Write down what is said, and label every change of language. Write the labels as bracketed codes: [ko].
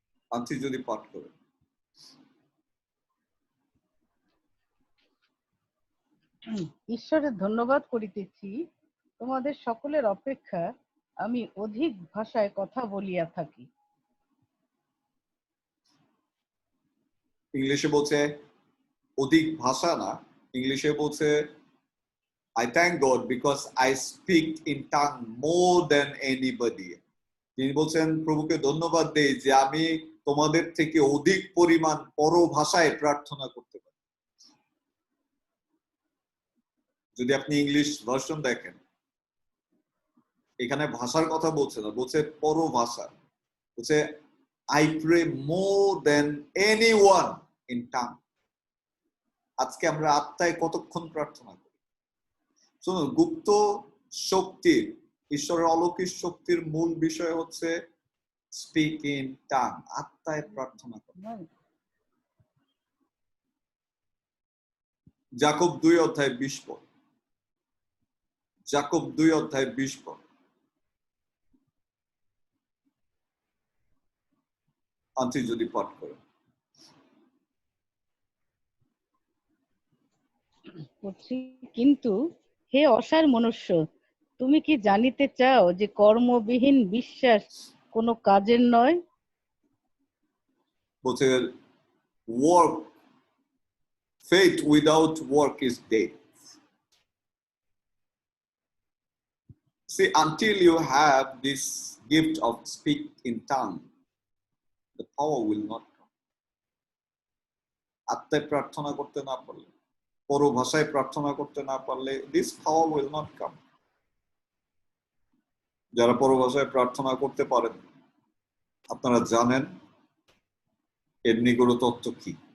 [bn] Aunty যদি পাঠ করে। ঈশ্বরের ধন্যবাদ করিতেছি, তোমাদের সকলের অপেক্ষা আমি অধিক ভাষায় কথা বলিয়া থাকি। ইংলিশে বলছে অধিক ভাষা না, ইংলিশে বলছে [en] I thank God because I speak in tongue more than anybody. [bn] তিনি বলছেন প্রভুকে ধন্যবাদ দেই যে আমি তোমাদের থেকে অধিক পরিমাণ পরভাষায় প্রার্থনা করতে পারি। যদি আপনি ইংলিশ ভার্সন দেখেন, এখানে ভাষার কথা বলছে না, বলছে পরভাষা। বলছে [en] I pray more than anyone in tongue. [bn] আজকে আমরা আত্মায় কতক্ষণ প্রার্থনা করি? শুনুন, গুপ্ত শক্তির, ঈশ্বরের অলৌকিক শক্তির মূল বিষয় হচ্ছে [en] speak in tongue, [bn] আত্মায় প্রার্থনা করা। যাকব 2:20 পদ, যাকব 2:20 পদ। আন্টি যদি পাঠ করে। কিন্তু হে অসার মনুষ্য, তুমি কি জানিতে চাও যে কর্মবিহীন বিশ্বাস কোনো কাজের নয়? বলছে [en] work, faith without work is dead. See, until you have this gift of speak in tongue, the power will not come. [bn] আত্মায় প্রার্থনা করতে না পারলে, পরভাষায় প্রার্থনা করতে না পারলে, [en] this power will not come. [bn] যারা পরভাষায় প্রার্থনা করতে পারেন, আপনারা জানেন এর নিগূঢ় তত্ত্ব কি।